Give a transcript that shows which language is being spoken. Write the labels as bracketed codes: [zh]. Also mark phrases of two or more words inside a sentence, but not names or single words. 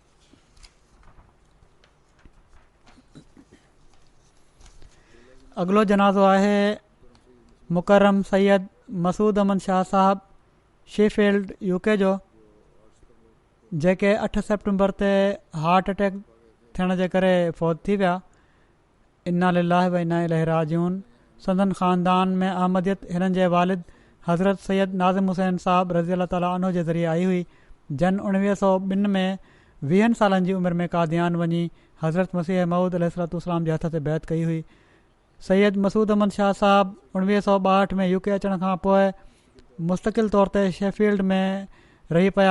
[sd] अॻिलो जनाज़ो आहे मुकरम सैयद मसूद अहमद शाह साहब शेफील्ड यूके जो, जेके 8 सेप्टेम्बर ते [en] heart attack [sd] थियण जे करे फ़ौत थी विया। [ar] إنا لله وإنا إليه راجعون. [sd] संदन ख़ानदान में अहमदियत हिननि जे वालिद हज़रत सैयद नाज़िम हुसैन साहब [ar] رضي الله تعالى عنه [sd] जे ज़रिए आई हुई। जन 1902 में 20 सालनि जी उमिरि में कादियान वञी हज़रत मसीह मऊद [ar] عليه الصلاة والسلام [sd] जे हथ ते बैत कई हुई। सैयद मसूद अहमद शाह साहब 1962 में यूके अचण खां पोइ मुस्तक़िल तौर ते शेफील्ड में रही पिया।